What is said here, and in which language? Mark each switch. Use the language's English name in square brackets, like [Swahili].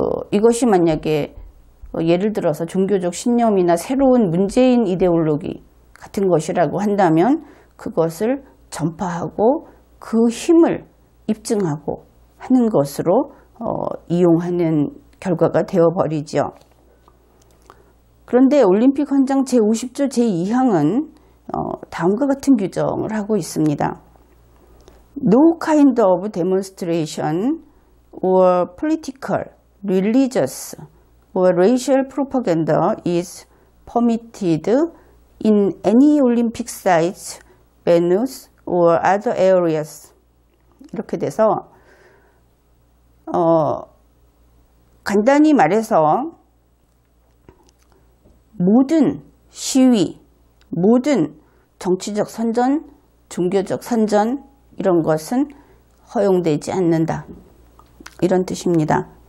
[Korean] 이것이 만약에 예를 들어서 종교적 신념이나 새로운 문재인 이데올로기 같은 것이라고 한다면 그것을 전파하고 그 힘을 입증하고 하는 것으로 이용하는 결과가 되어버리죠. 그런데 올림픽 헌장 제50조 제2항은 다음과 같은 규정을 하고 있습니다. [English] No kind of demonstration or political, religious or racial propaganda is permitted in any Olympic sites, venues or other areas. [Korean] 이렇게 돼서 간단히 말해서 모든 시위, 모든 정치적 선전, 종교적 선전 이런 것은 허용되지 않는다. 이런 뜻입니다.